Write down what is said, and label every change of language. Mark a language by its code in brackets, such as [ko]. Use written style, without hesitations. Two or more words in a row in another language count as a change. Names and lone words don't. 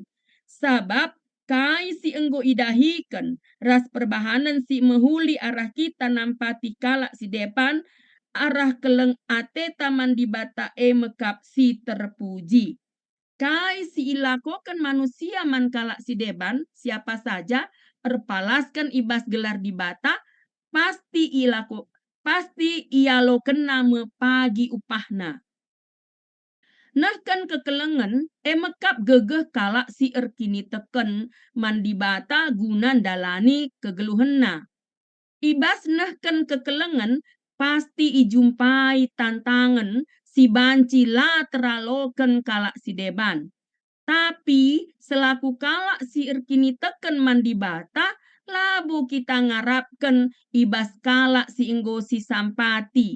[btx] Sabab kai si enggo idahikan ras perbahanan si Mehuli arah kita nampati kala si depan arah keleng ateta mandi bata mekap si terpuji. Kai si ilakokan manusia man kala si deban siapa saja erpalaskan ibas gelar di bata pasti ia lo kena pagi upahna. Nah kan kekelengan mekap gegeh kala si erkini teken mandi bata guna dalani kegeluhenna. Ibas nah kan kekelengan pasti ijumpai tantangan si banci la teraloken kala si deban. Tapi selaku kala si erkini teken mandi bata labu kita ngarapkan ibas kala si enggo si sampati.